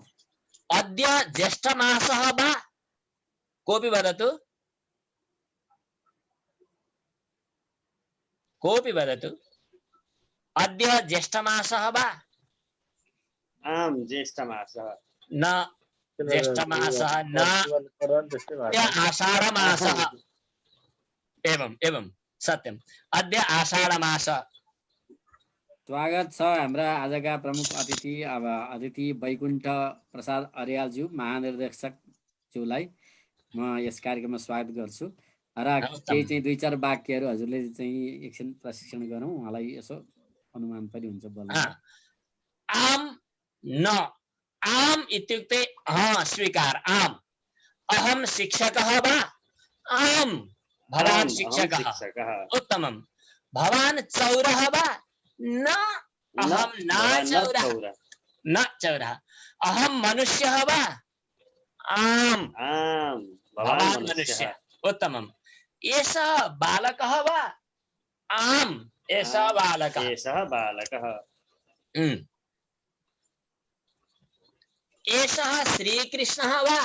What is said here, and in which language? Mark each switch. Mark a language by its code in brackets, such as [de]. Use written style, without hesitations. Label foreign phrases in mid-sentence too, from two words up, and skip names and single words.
[sa] अद्य ज्येष्ठमासः वा? कोऽपि वदतु, कोऽपि वदतु। अद्य ज्येष्ठमासः वा? आम्, ज्येष्ठमासः। न ज्येष्ठमासः, न आषाढमासः। एवं एवं सत्यम्। अद्य आषाढमास। [ne] स्वागत छ हाम्रा आजका प्रमुख अतिथि वैकुण्ठ प्रसाद अर्यालज्यू महानिर्देशकज्यूलाई म यस कार्यक्रममा स्वागत गर्छु। र केही चाहिँ 2-4 वाक्यहरू हजुरले चाहिँ एकछिन प्रशिक्षण गरौँ, उहाँलाई यसो अनुमान पनि हुन्छ बोल्न। [sa] आम न आम इत्युक्ते स्वीकार आम अहम शिक्षकः वा आम भवान् शिक्षकः उत्तमं भवान् चौरः वा न अहम न चौरः न चौरः अहम मनुष्यः वा आम भवान् मनुष्यः उत्तमं एषः बालकः वा आम एषः बालकः एषः श्रीकृष्णः वा